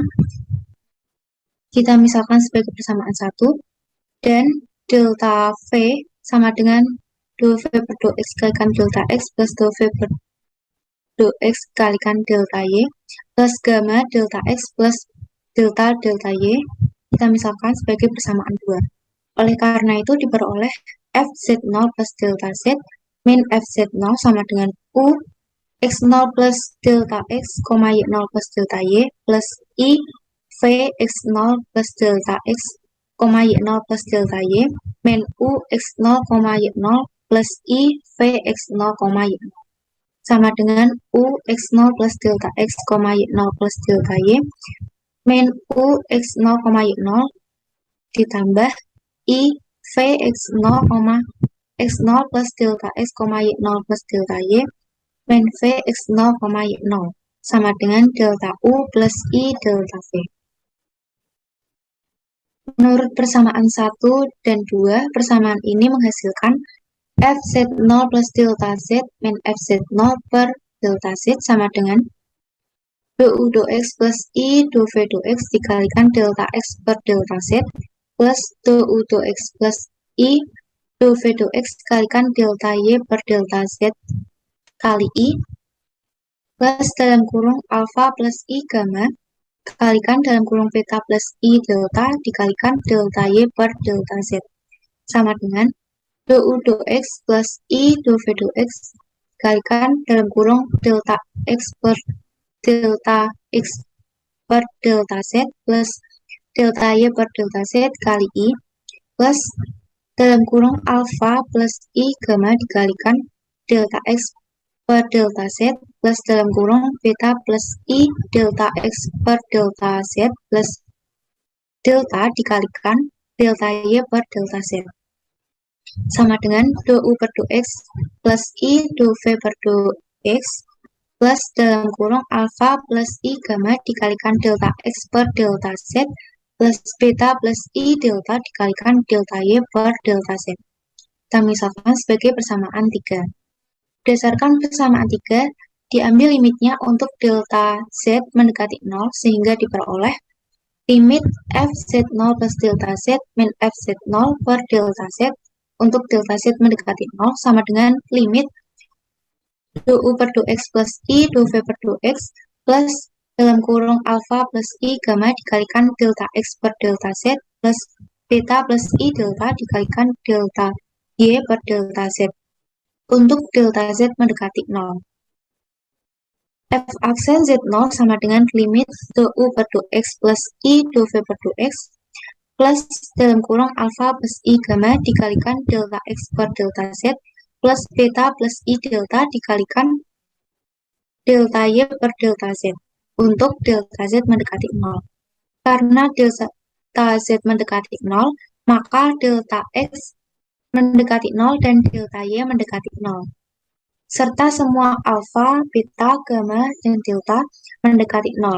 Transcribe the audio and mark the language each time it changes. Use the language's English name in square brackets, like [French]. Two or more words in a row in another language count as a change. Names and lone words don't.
[Indonesian] Kita misalkan sebagai persamaan 1, dan delta V sama dengan dou V per dou x kalikan delta x plus dou V per dou x kalikan delta y plus gamma delta x plus delta y. Kita misalkan sebagai persamaan 2. Oleh karena itu diperoleh fz0 plus delta z min fz0 sama dengan u x0 plus delta x, y0 plus delta y plus i v x0 plus delta x, y0 plus delta y min u x0, y0 plus i v x0, y0 sama dengan u x0 plus delta x, y0 plus delta y min u x0, y0 ditambah I V x0, x0 plus delta x, y0 plus delta y min V x0, y0 sama dengan delta U plus I delta V. Menurut persamaan 1 dan 2, persamaan ini menghasilkan fz0 plus delta z min fz0 per delta z sama dengan dou dou x plus i dou v dou x dikalikan delta x per delta z plus dou dou x plus i dou v dou x dikalikan delta y per delta z kali i plus dalam kurung alpha plus i gamma dikalikan dalam kurung beta plus i delta dikalikan delta y per delta z sama dengan dou dou x plus i dou v dou x dikalikan dalam kurung delta x per delta x per delta z plus delta y per delta z kali i plus dalam kurung alpha plus i gamma dikalikan delta x per delta z plus dalam kurung beta plus i delta x per delta z plus delta dikalikan delta y per delta z sama dengan dou per dou x plus i dou v per dou x plus dalam kurung alpha plus i gamma dikalikan delta x per delta z plus beta plus i delta dikalikan delta y per delta z. Kita misalkan sebagai persamaan 3. Berdasarkan persamaan 3, diambil limitnya untuk delta z mendekati 0 sehingga diperoleh limit fz0 plus delta z min fz0 per delta z untuk delta z mendekati 0 sama dengan limit dou per dou x plus i dou v per dou x plus dalam kurung alpha plus i gamma dikalikan delta x per delta z plus beta plus i delta dikalikan delta y per delta z untuk delta z mendekati 0. F aksen Z0 sama dengan limit dou per dou x plus i dou v per dou x plus dalam kurung alpha plus i gamma dikalikan delta x per delta z plus beta plus i delta dikalikan delta y per delta z untuk delta z mendekati 0. Karena delta z mendekati 0, maka delta x mendekati 0 dan delta y mendekati 0. Serta semua alpha, beta, gamma, dan delta mendekati 0.